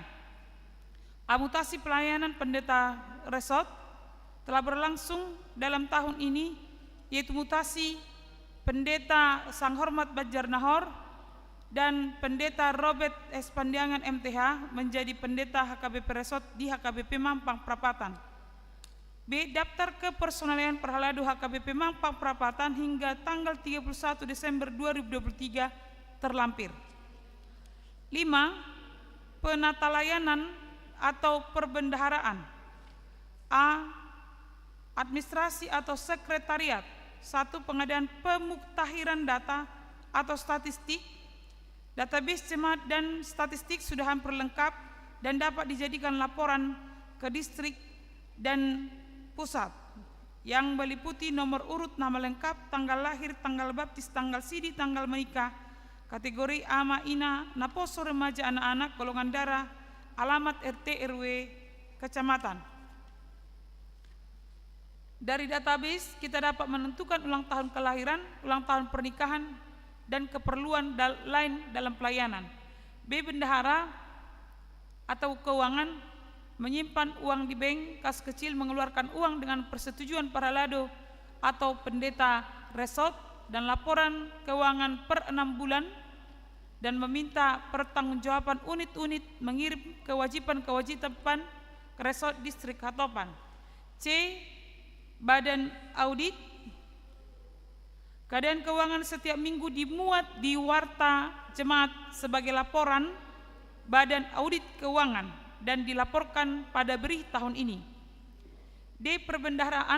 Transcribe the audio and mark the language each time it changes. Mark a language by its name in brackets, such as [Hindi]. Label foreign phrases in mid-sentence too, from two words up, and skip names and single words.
[Indonesian] Amutasi pelayanan pendeta resort telah berlangsung dalam tahun ini, yaitu mutasi pendeta Sang Hormat Badjar Nahor dan pendeta Robert S. Pandiangan MTH menjadi pendeta HKBP Resort di HKBP Mampang Prapatan. B. Daftar kepersonalian Perhalado HKBP Mampang Prapatan hingga tanggal 31 Desember 2023 terlampir. 5. Penatalayanan atau perbendaharaan. A. Administrasi atau sekretariat. 1. Pengadaan pemuktahiran data atau statistik. Database jemaat dan statistik sudah hampir lengkap dan dapat dijadikan laporan ke distrik dan pusat yang meliputi nomor urut nama lengkap, tanggal lahir, tanggal baptis, tanggal sidi, tanggal menikah, kategori ama, ina, naposo remaja, anak-anak, golongan darah, alamat RT RW kecamatan. Dari database kita dapat menentukan ulang tahun kelahiran, ulang tahun pernikahan, dan keperluan lain dalam pelayanan. B. Bendahara atau keuangan menyimpan uang di bank, kas kecil, mengeluarkan uang dengan persetujuan Perhalado atau pendeta resort, dan laporan keuangan per 6 bulan, dan meminta pertanggungjawaban unit-unit mengirim kewajiban-kewajiban ke resort distrik Hatopan. C. Badan audit. Keadaan keuangan setiap minggu dimuat di warta jemaat sebagai laporan Badan Audit Keuangan dan dilaporkan pada berih tahun ini. D. Perbendaharaan.